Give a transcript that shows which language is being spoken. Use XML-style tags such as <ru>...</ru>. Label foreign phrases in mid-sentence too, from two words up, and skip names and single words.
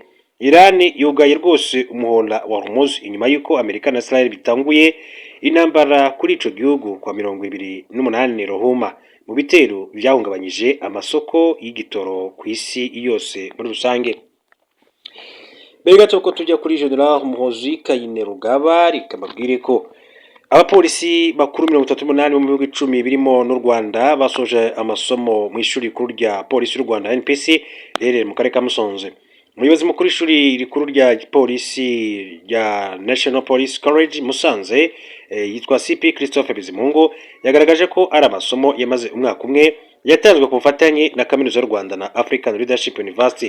<rn>Iran yugaye rwose umuhora wa Hormuz inyuma y'uko Amerika na Israel bitanguye intambara kuri ico gihugu kwa 28 Ruhuma mu bitero vyahungabanyije amasoko y'igitoro ku isi yose muri rusange.</rn> <rw>Mbere gato ko tujya kuri General Muhoozi Kainerugaba rikamabwire ko abapolisi bakuru 38 mu bihugu 10 birimo n'u Rwanda basoje amasomo mu ishuri rikuru rya polisi y'u Rwanda NPC rere mu karere ka Musanze. Umuyobozi mukuru ishuri rikuru rya polisi rya National Police College Musanze yitwa CP Christophe Bizimungu yagaragaje ko ari amasomo yamaze umwaka umwe yatanzwe ku bufatanye na Kaminuza y'u Rwanda na African Leadership University.</rw>